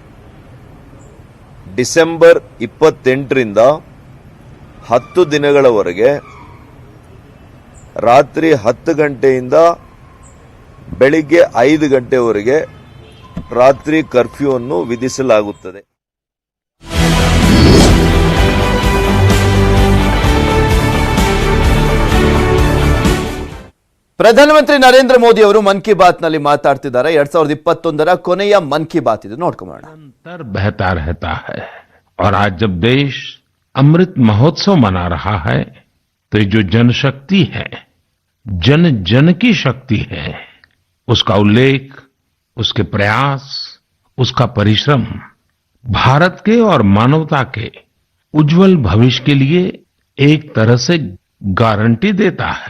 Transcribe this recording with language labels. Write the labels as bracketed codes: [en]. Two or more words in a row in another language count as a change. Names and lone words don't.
[kn] ಡಿಸೆಂಬರ್ 28ರಿಂದ 10 ದಿನಗಳವರೆಗೆ ರಾತ್ರಿ 10 ಗಂಟೆಯಿಂದ ಬೆಳಿಗ್ಗೆ 5 ಗಂಟೆವರೆಗೆ ರಾತ್ರಿ ಕರ್ಫ್ಯೂವನ್ನು ವಿಧಿಸಲಾಗುತ್ತದೆ. ಪ್ರಧಾನಮಂತ್ರಿ ನರೇಂದ್ರ ಮೋದಿ ಅವರು ಮನ್ ಕಿ ಬಾತ್ ನಲ್ಲಿ ಮಾತಾಡ್ತಿದ್ದಾರೆ. 2021ರ ಕೊನೆಯ ಮನ್ ಕಿ ಬಾತ್ ಇದು, ನೋಡ್ಕೊಳ್ಳೋಣ. [hi] निरंतर बहता रहता है और आज जब देश अमृत महोत्सव मना रहा है तो ये जो जनशक्ति है, जन जन की शक्ति है, उसका उल्लेख, उसके प्रयास, उसका परिश्रम भारत के और मानवता के उज्जवल भविष्य के लिए एक तरह से गारंटी देता है.